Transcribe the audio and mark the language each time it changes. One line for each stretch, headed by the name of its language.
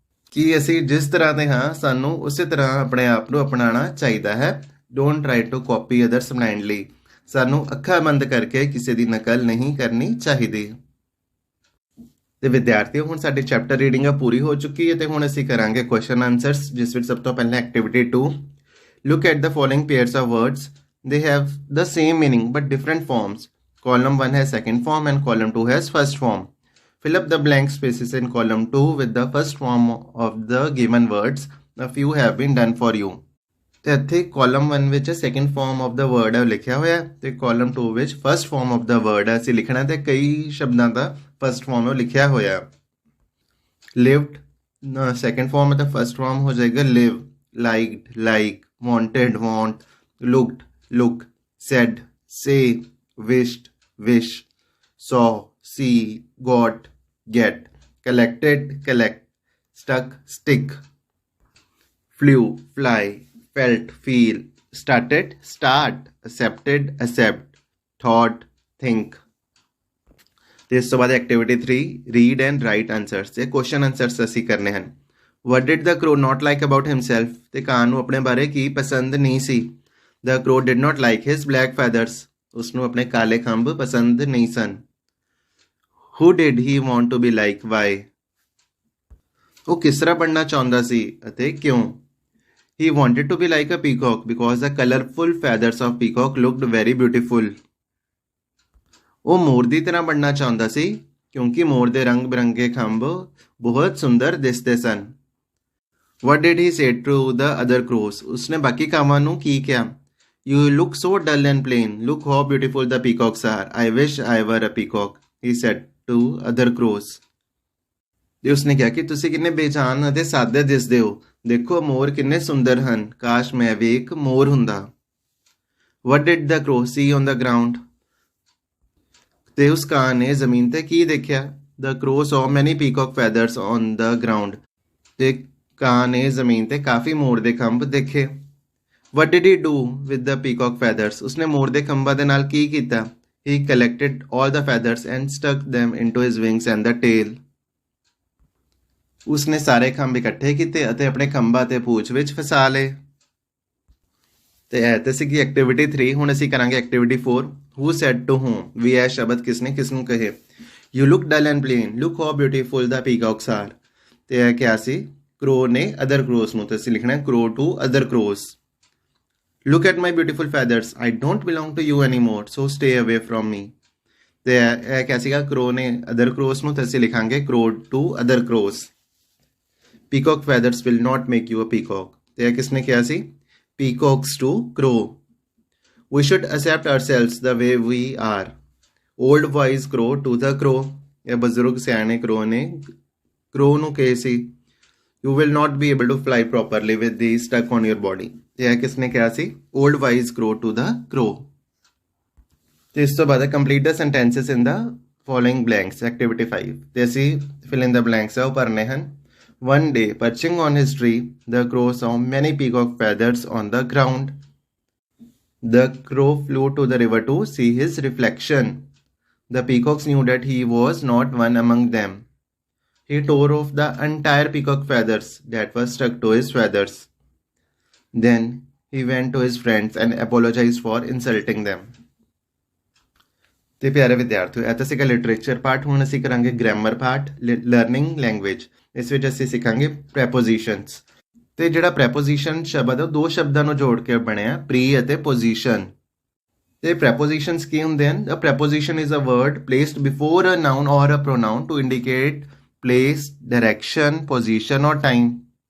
Punjabi: ਕਿ ਅਸੀਂ ਜਿਸ ਤਰ੍ਹਾਂ ਦੇ ਹਾਂ ਸਾਨੂੰ ਉਸੇ ਤਰ੍ਹਾਂ ਆਪਣੇ ਆਪ ਨੂੰ ਅਪਣਾਉਣਾ ਚਾਹੀਦਾ ਹੈ।
English: Don't try to copy others blindly.
Punjabi: ਸਾਨੂੰ ਅੱਖਾਂ ਬੰਦ ਕਰਕੇ ਕਿਸੇ ਦੀ ਨਕਲ ਨਹੀਂ ਕਰਨੀ ਚਾਹੀਦੀ। ਤੇ ਵਿਦਿਆਰਥੀਓ, ਹੁਣ ਸਾਡੀ ਚੈਪਟਰ ਰੀਡਿੰਗ ਪੂਰੀ ਹੋ ਚੁੱਕੀ ਹੈ ਤੇ ਹੁਣ ਅਸੀਂ ਕਰਾਂਗੇ ਕੁਐਸਚਨ ਆਨਸਰਸ, ਜਿਸ ਵਿੱਚ ਸਭ ਤੋਂ ਪਹਿਲਾਂ activity 2।
English: Look at the following pairs of words. They have the same meaning but different forms. Column 1 has second form and column 2 has first form. Fill up the blank spaces in column 2 with the first form of the given words. A few have been done for you.
Punjabi: ਤੇ ਇੱਥੇ column 1 ਵਿੱਚ
English: second form of the word
Punjabi: ਹੈ ਲਿਖਿਆ ਹੋਇਆ ਤੇ column 2 ਵਿੱਚ
English: first form of the word
Punjabi: ਹੈ ਅਸੀਂ ਲਿਖਣਾ ਤੇ ਕਈ ਸ਼ਬਦਾਂ ਦਾ first form ਲਿਖਿਆ ਹੋਇਆ।
English: Lived second form ਅਤੇ first form ਹੋ ਜਾਏਗਾ live, liked, like, wanted, want, looked, look, said, say, wished, wish, saw, see, got, get, collected, collect, stuck, stick, flew, fly, felt, feel, started, start, accepted, accept, thought, think.
Punjabi: ਤੇ ਇਸ ਤੋਂ ਬਾਅਦ activity 3
English: Read and write answers.
Punjabi: ਤੇ question answers ਅਸੀਂ ਕਰਨੇ ਹਨ।
English: What did the crow not like about himself?
Punjabi: ਤੇ ਕਾਂ ਨੂੰ ਆਪਣੇ ਬਾਰੇ ਕੀ ਪਸੰਦ ਨਹੀਂ ਸੀ?
English: The crow did not like his black feathers.
Punjabi: ਉਸਨੂੰ ਆਪਣੇ ਕਾਲੇ ਖੰਭ ਪਸੰਦ ਨਹੀਂ ਸਨ।
English: Who did he want to be like? Why?
Punjabi: ਉਹ ਕਿਸ ਤਰ੍ਹਾਂ ਬਣਨਾ ਚਾਹੁੰਦਾ ਸੀ ਅਤੇ ਕਿਉਂ?
English: He wanted to be like a peacock because the colorful feathers of peacock looked very beautiful.
Punjabi: ਉਹ ਮੋਰ ਦੀ ਤਰ੍ਹਾਂ ਬਣਨਾ ਚਾਹੁੰਦਾ ਸੀ ਕਿਉਂਕਿ ਮੋਰ ਦੇ ਰੰਗ ਬਿਰੰਗੇ ਖੰਭ ਬਹੁਤ ਸੁੰਦਰ ਦਿਸਦੇ ਸਨ।
English: What did he say to the other crows?
Punjabi: ਉਸਨੇ ਬਾਕੀ ਕਾਵਾਂ ਨੂੰ ਕੀ ਕਿਹਾ?
English: You look so dull and plain. Look how beautiful the peacocks are. I wish I were a peacock, he said to other crows.
Punjabi: ਤੇ ਉਸਨੇ ਕਿਹਾ ਕਿ ਤੁਸੀਂ ਕਿੰਨੇ ਬੇਜਾਨ ਅਤੇ ਸਾਦੇ ਦਿਸਦੇ ਹੋ। ਦੇਖੋ ਮੋਰ ਕਿੰਨੇ ਸੁੰਦਰ ਹਨ। ਕਾਸ਼ ਮੈਂ ਵੀ ਇੱਕ ਮੋਰ ਹੁੰਦਾ।
English: What did the crow see on the ground?
Punjabi: ਤੇ ਉਸ ਕਾਂ ਨੇ ਜ਼ਮੀਨ ਤੇ ਕੀ ਦੇਖਿਆ?
English: The crow saw many peacock feathers on the ground.
Punjabi: ਤੇ ਕਾਂ ਨੇ ਜ਼ਮੀਨ ਤੇ ਕਾਫੀ ਮੋਰ ਦੇ ਖੰਭ ਦੇਖੇ.
English: What did he do with the peacock feathers?
Punjabi: ਉਸਨੇ ਮੋਰ ਦੇ ਖੰਭਾਂ ਦੇ ਨਾਲ ਕੀ ਕੀਤਾ?
English: He collected all the feathers and stuck them into his wings and the tail.
Punjabi: ਉਸਨੇ ਸਾਰੇ ਖੰਭ ਇਕੱਠੇ ਕੀਤੇ ਅਤੇ ਆਪਣੇ ਖੰਭਾਂ ਤੇ ਪੂੰਛ ਵਿੱਚ ਫਸਾ ਲਏ. ਤੇ ਇਹ ਤੇ ਸੀਗੀ ਐਕਟੀਵਿਟੀ 3. ਹੁਣ ਅਸੀਂ ਕਰਾਂਗੇ activity 4.
English: Who said to whom?
Punjabi: ਵੀ ਇਹ ਸ਼ਬਦ ਕਿਸਨੇ ਕਿਸ ਨੂੰ ਕਹੇ?
English: You look dull and plain. Look how beautiful the peacocks are.
Punjabi: ਤੇ ਇਹ ਕਿਹਾ ਸੀ crow ਨੇ other crows ਨੂੰ. ਤੇ ਅਸੀਂ ਲਿਖਣਾ ਹੈ
English: crow to other crows. Look at my beautiful feathers. I don't belong to you anymore, so stay away from me.
Punjabi: ਤੇ ਇਹ ਕਿਹਾ ਸੀਗਾ crow ਨੇ other crows ਨੂੰ. ਤੇ ਅਸੀਂ ਲਿਖਾਂਗੇ
English: crow to other crows. Peacock feathers will not make you a peacock.
Punjabi: ਤੇ ਇਹ ਕਿਸਨੇ ਕਿਹਾ ਸੀ?
English: Peacocks to crow. We should accept ourselves the way we are. Old wise crow to the crow.
Punjabi: ਇਹ ਬਜ਼ੁਰਗ ਸਿਆਣੇ crow ਨੇ crow ਨੂੰ ਕਹੇ ਸੀ
English: You will not be able to fly properly with these stuck on your body.
Punjabi: ਤੇ ਇਹ ਕਿਸਨੇ ਕਿਹਾ ਸੀ?
English: Old wise crow to the crow. ਤੇ ਇਸ ਤੋਂ ਬਾਅਦ complete the sentences in the following blanks. Activity 5.
Punjabi: ਤੇ ਅਸੀਂ
English: fill in the blanks
Punjabi: ਉਹ ਭਰਨੇ ਹਨ.
English: One day, perching on his tree, the crow saw many peacock feathers on the ground. The crow flew to the river to see his reflection. The peacocks knew that he was not one among them. He tore off the entire peacock feathers that were stuck to his feathers. Then he went to his friends and apologized for insulting them.
Punjabi: ਤੇ ਪਿਆਰੇ ਵਿਦਿਆਰਥੀਓ, ਇਹ ਤਾਂ ਸੀਗਾ literature part. ਹੁਣ ਅਸੀਂ ਕਰਾਂਗੇ grammar part, learning language. ਇਸ ਵਿੱਚ ਅਸੀਂ ਸਿੱਖਾਂਗੇ ਪ੍ਰੈਪੋਜੀਸ਼ਨਸ. ਤੇ ਜਿਹੜਾ ਪ੍ਰੈਪੋਜੀਸ਼ਨ ਸ਼ਬਦ ਹੈ ਦੋ ਸ਼ਬਦਾਂ ਨੂੰ ਜੋੜ ਕੇ ਬਣਿਆ, ਪ੍ਰੀ ਅਤੇ ਪੋਜੀਸ਼ਨ. ਤੇ ਪ੍ਰੈਪੋਜੀਸ਼ਨਸ ਕੀ ਹੁੰਦੇ ਹਨ?
English: A preposition is a word placed before a noun or a pronoun to indicate place, direction, position or time.